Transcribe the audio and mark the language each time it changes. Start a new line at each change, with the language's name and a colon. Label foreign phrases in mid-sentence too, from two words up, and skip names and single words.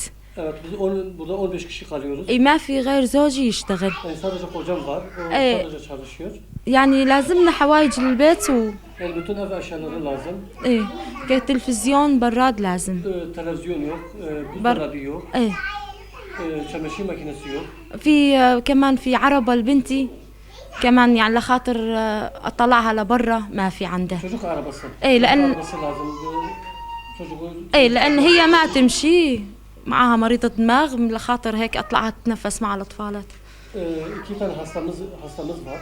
Turkish: Evet, biz burada 15 kişi kalıyoruz.
Arabic: ما في غير زوجي يشتغل.
Turkish: Sadece kocam var, o Evet. sadece çalışıyor.
Arabic: يعني لازمنا حوايج البيت
Turkish: Yani bütün ev eşyaları lazım.
Arabic: ايه كتلفزيون براد لازم.
Turkish: Televizyon yok, buzdolabı yok,
Arabic: ايه
Turkish: çamaşır makinesi yok.
Arabic: في كمان في عربة لبنتي كمان يعني لخاطر اطلعها لبرا ما في عندها.
Turkish: Çocuk arabası.
Arabic: ايه
Turkish: Çocuk
Arabic: لان
Turkish: arabası lazım. Çocuğun
Arabic: ايه لان هي ما تمشي معها مريضة دماغ لخاطر هيك اطلعها تتنفس مع الاطفالات.
Turkish: iki tane hastamız var.